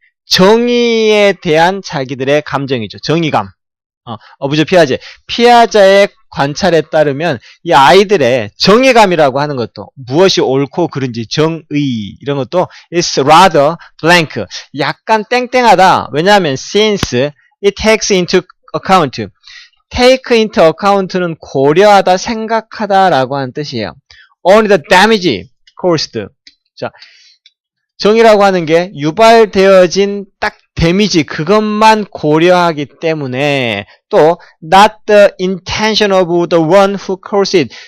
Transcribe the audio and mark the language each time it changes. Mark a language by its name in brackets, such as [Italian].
[Korean] 정의에 대한 자기들의 감정이죠. 정의감. 어부저 피아제. 피아자의 관찰에 따르면 이 아이들의 정의감이라고 하는 것도 무엇이 옳고 그른지 정의 이런 것도 [English] is rather blank. [Korean] 약간 땡땡하다. 왜냐하면 [English] since it takes into account. take into account [Korean] 는 고려하다, 생각하다라고 하는 뜻이에요. [English] only the damage caused. [Korean] 자, 정의라고 하는 게 유발되어진 딱 데미지 그것만 고려하기 때문에 또 [English] not the intention of the one who caused it.